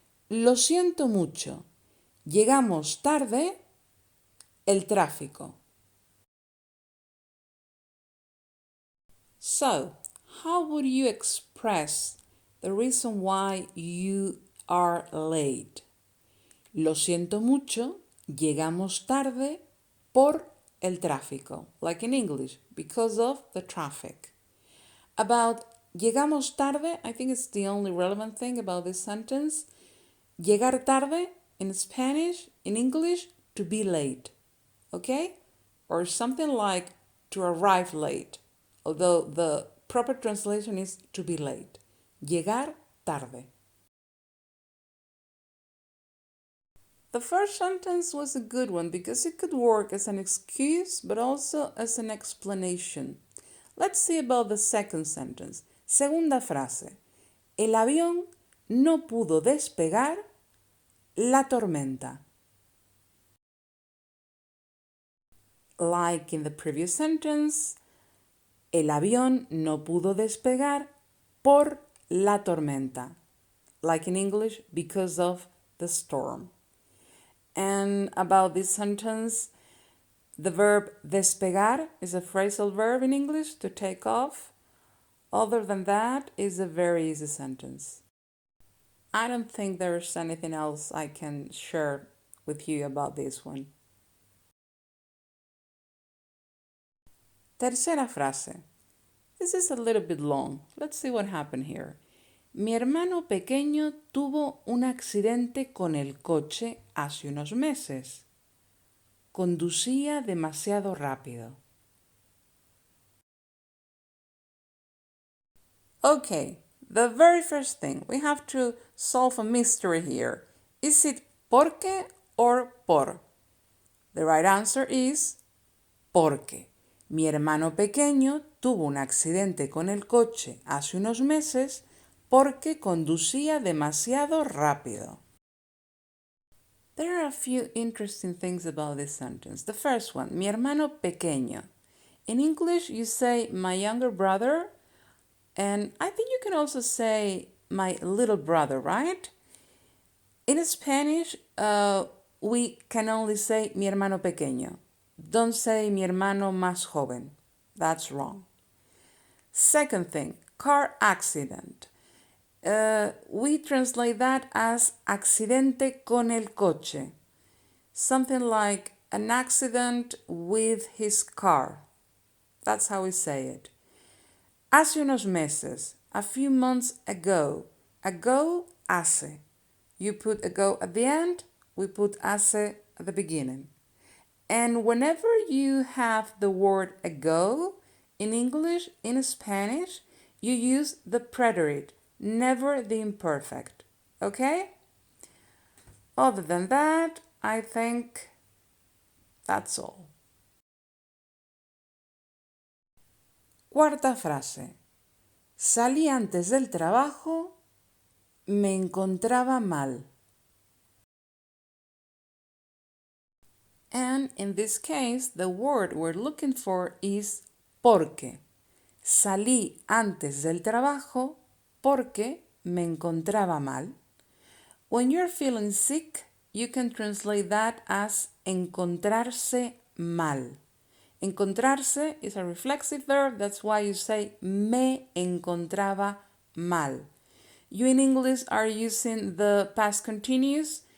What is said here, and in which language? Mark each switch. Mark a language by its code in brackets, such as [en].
[es] Lo siento mucho. Llegamos tarde. El tráfico. [en] So, how would you express the reason why you are late? [es] Lo siento mucho, llegamos tarde por el tráfico. [en] Like in English, because of the traffic. About [es] llegamos tarde, [en] I think it's the only relevant thing about this sentence. [es] Llegar tarde [en] in Spanish, in English, to be late. Okay? Or something like to arrive late. Although the proper translation is to be late. [es] Llegar tarde. [en] The first sentence was a good one because it could work as an excuse but also as an explanation. Let's see about the second sentence. [es] Segunda frase. El avión no pudo despegar la tormenta. [en] Like in the previous sentence, [es] el avión no pudo despegar por la tormenta. [en] Like in English, because of the storm. And about this sentence, the verb despegar is a phrasal verb in English, to take off. Other than that, it's a very easy sentence. I don't think there's anything else I can share with you about this one. [es] Tercera frase. [en] This is a little bit long. Let's see what happened here. [es] Mi hermano pequeño tuvo un accidente con el coche hace unos meses. Conducía demasiado rápido. [en] Okay, the very first thing, we have to solve a mystery here. Is it porque or por? The right answer is porque. [es] Mi hermano pequeño tuvo un accidente con el coche hace unos meses porque conducía demasiado rápido. [en] There are a few interesting things about this sentence. The first one, [es] mi hermano pequeño. [en] In English, you say my younger brother, and I think you can also say my little brother, right? In Spanish, we can only say [es] mi hermano pequeño. [en] Don't say [es] mi hermano más joven. [en] That's wrong. Second thing, car accident. We translate that as [es] accidente con el coche. [en] Something like an accident with his car. That's how we say it. [es] Hace unos meses, [en] a few months ago. Ago, hace. You put ago at the end, we put hace at the beginning. And whenever you have the word ago in English, in Spanish, you use the preterite, never the imperfect. Okay? Other than that, I think that's all. [es] Cuarta frase. Salí antes del trabajo, me encontraba mal. [en] And in this case, the word we're looking for is porque. [es] Salí antes del trabajo porque me encontraba mal. [en] When you're feeling sick, you can translate that as [es] encontrarse mal. [en] Encontrarse is a reflexive verb, that's why you say [es] me encontraba mal. [en] You in English are using the past continuous.